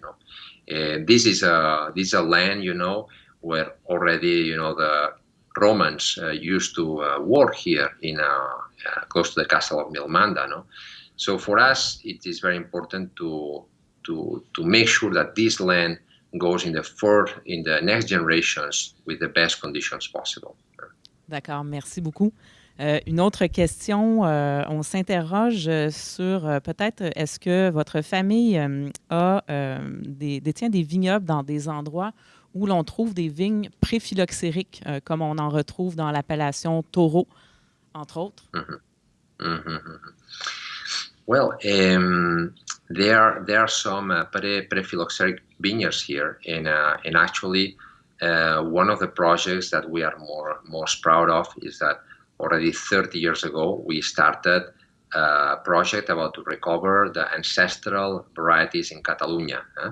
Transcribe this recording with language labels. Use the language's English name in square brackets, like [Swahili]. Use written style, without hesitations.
[English] No, this is a land where already the Romans used to work here in close to the castle of Milmanda. No, so for us it is very important to make sure that this land goes in the next generations with the best conditions possible. [French] D'accord, merci beaucoup. Une autre question, on s'interroge sur peut-être est-ce que votre famille détient des vignobles dans des endroits où l'on trouve des vignes préphylloxériques, comme on en retrouve dans l'appellation Taureau, entre autres? [English] Well, there are some pre-phylloxeric vineyards here, and actually one of the projects that we are most proud of is that already 30 years ago we started a project about to recover the ancestral varieties in Catalonia.